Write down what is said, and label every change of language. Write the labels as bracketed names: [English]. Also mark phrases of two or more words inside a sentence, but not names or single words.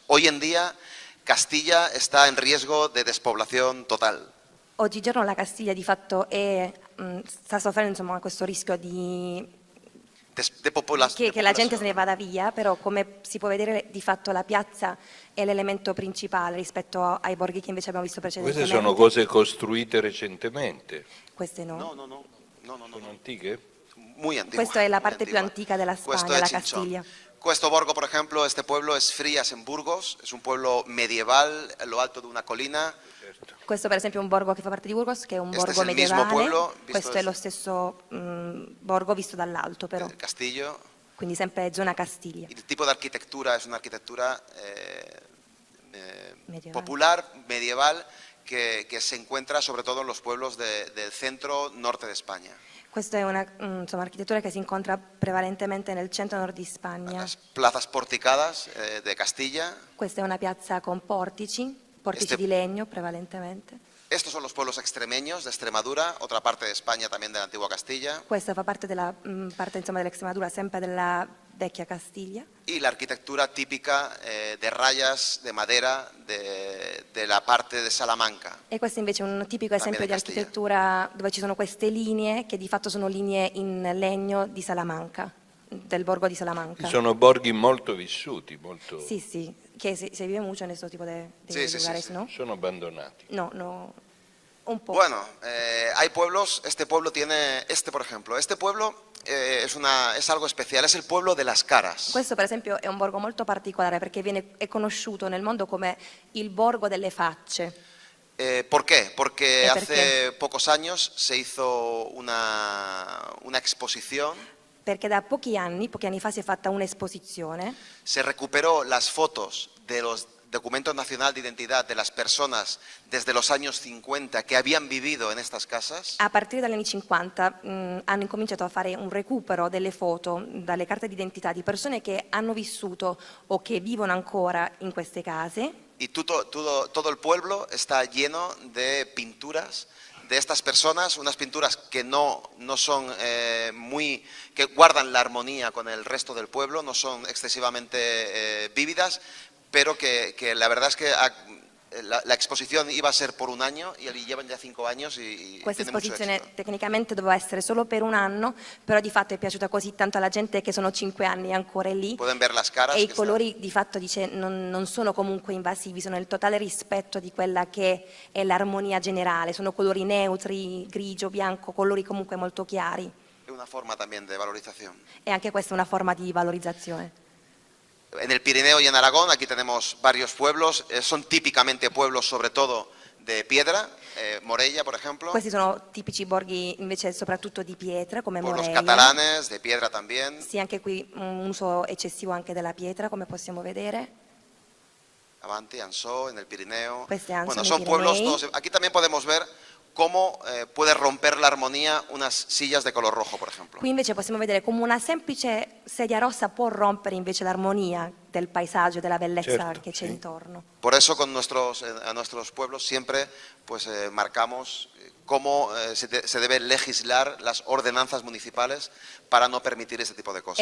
[Spanish] Hoy en día Castilla está en riesgo de despoblación total. [Italian] Oggigiorno la Castiglia di fatto sta soffrendo, insomma, questo rischio di che la gente se ne vada via, però come si può vedere di fatto la piazza è l'elemento principale rispetto ai borghi che invece abbiamo visto precedentemente. Queste sono cose costruite recentemente. Queste no. No. Sono antiche? [Spanish] Muy antigua. [Italian] Questa è la [Spanish] muy [Italian] parte più [Spanish] antigua. [Italian] antica della Questo Spagna, è la [Spanish] Chinchón. [Italian] Castiglia. Questo borgo, [Spanish] por ejemplo, este pueblo es Frías en Burgos, es un pueblo medieval en lo alto de una colina. [Italian] Questo per esempio è un borgo che fa parte di Burgos, che è un [Spanish] Este [Italian] borgo [Spanish] es el mismo [Italian] medievale. [Spanish] pueblo, visto [Italian] Questo è [Spanish] desde- [Italian] lo stesso borgo visto dall'alto però, [Spanish] El castillo. [Italian] quindi sempre zona Castiglia. [Spanish] El tipo de arquitectura es una arquitectura Medieval. popular, medieval, que se encuentra sobre todo en los pueblos del centro norte de España. [Italian] Questa è una architettura che si incontra prevalentemente nel centro-nord di Spagna. [Spanish] Las plazas porticadas de Castilla. [Italian] Questa è una piazza con portici [Spanish] Este- [Italian] di legno prevalentemente. [Spanish] Estos son los pueblos extremeños de Extremadura, otra parte de España también de la antigua Castilla. [Italian] Questa fa parte dell'Extremadura, sempre della vecchia Castiglia. [Spanish] Y la arquitectura típica de rayas de madera de la parte de Salamanca. [Italian] E questo invece è un tipico esempio di [Spanish] También in [Italian] architettura dove ci sono queste linee che di fatto sono linee in legno di Salamanca, del borgo di Salamanca. Sono borghi molto vissuti, molto... [Spanish] Sí, que se vive mucho en este tipo de Sí, lugares, sí. ¿no? [Italian] Sono abbandonati. [Spanish] No, un poco. Bueno, hay pueblos, este pueblo tiene, por ejemplo, este pueblo es algo especial, es el pueblo de las caras. [Italian] Questo per esempio è un borgo molto particolare perché è conosciuto nel mondo come il borgo delle facce. [Spanish] ¿Por qué? Porque ¿Y por hace pocos años se hizo una exposición, [Italian] Perché da pochi anni fa si è fatta un'esposizione, [Spanish] se recuperó las fotos de los documentos nacional de identidad de las personas desde los años 50 que habían vivido en estas casas. [Italian] a partire dagli anni 50 hanno incominciato a fare un recupero delle foto, dalle carte d'identità di persone che hanno vissuto o che vivono ancora in queste case. [Spanish] Y todo el pueblo está lleno de pinturas de estas personas, unas pinturas que no son que guardan la armonía con el resto del pueblo, no son excesivamente vívidas, pero que la verdad es que la exposición iba a ser por un año y llevan ya 5 años y [Italian] Questa [Spanish] tiene mucho [Italian] esposizione [Spanish] éxito. [Italian] tecnicamente doveva essere solo per un anno, però di fatto è piaciuta così tanto alla gente che sono 5 anni ancora lì. [Spanish] Pueden ver las caras. [Italian] E i [Spanish] que [Italian] colori di fatto dice non sono comunque invasivi, sono il totale rispetto di quella che è l'armonia generale, sono colori neutri, grigio, bianco, colori comunque molto chiari. [Spanish] Es una forma también de valorización. [Italian] E anche questa è una forma di valorizzazione. [Spanish] En el Pirineo y en Aragón, aquí tenemos varios pueblos, son típicamente pueblos sobre todo de piedra, Morella por ejemplo, [Italian] Questi sono tipici borghi invece soprattutto di pietra come [Spanish] pueblos [Italian] Morella. [Spanish] catalanes, de piedra también, [Italian] Sì, anche qui un uso eccessivo anche della pietra, come possiamo vedere. Avanti, Ansó, [Spanish] en el Pirineo. Pues de Ansó Bueno, en el son pueblos Pirineo. todos. Aquí también podemos ver cómo puede romper la armonía unas sillas de color rojo, por ejemplo. [Italian] Qui invece possiamo vedere come una semplice sedia rossa può rompere invece l'armonia del paesaggio, della bellezza Certo, che c'è sì. intorno. [Spanish] Por eso a nuestros pueblos siempre pues marcamos cómo se debe legislar las ordenanzas municipales para no permitir este tipo de cosas.